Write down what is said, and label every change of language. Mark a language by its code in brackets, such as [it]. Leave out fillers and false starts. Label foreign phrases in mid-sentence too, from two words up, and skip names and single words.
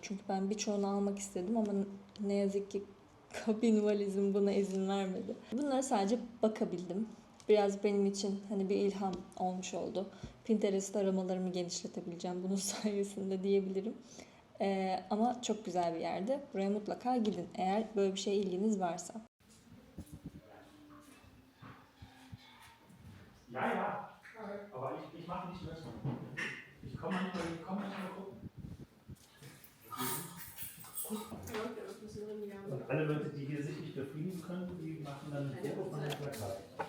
[tr] Çünkü ben birçoğunu almak istedim ama ne yazık ki kabin valizim buna izin vermedi. Bunlara sadece bakabildim. Biraz benim için hani bir ilham olmuş oldu. Pinterest aramalarımı genişletebileceğim bunun sayesinde diyebilirim. Ama çok güzel bir yerde. Buraya mutlaka gidin eğer böyle bir şeye ilginiz varsa. [de] Ja, ja, aber ich mache nicht mit. Ich komm manchmal gucken. Und alle Leute, die hier sich nicht befrieden können, die machen dann ein Foto von dem Plakat.